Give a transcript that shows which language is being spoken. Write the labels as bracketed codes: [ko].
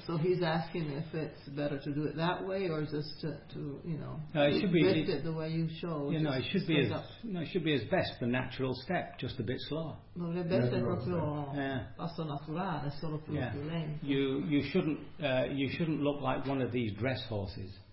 [en] So he's asking if it's better to do it that way or just to you know, lift it the way you show. You know, it should be as best the natural step, just a bit slower. [it] Dovrebbe essere proprio passo naturale, solo più lento. [en] You shouldn't look like one of these dress horses.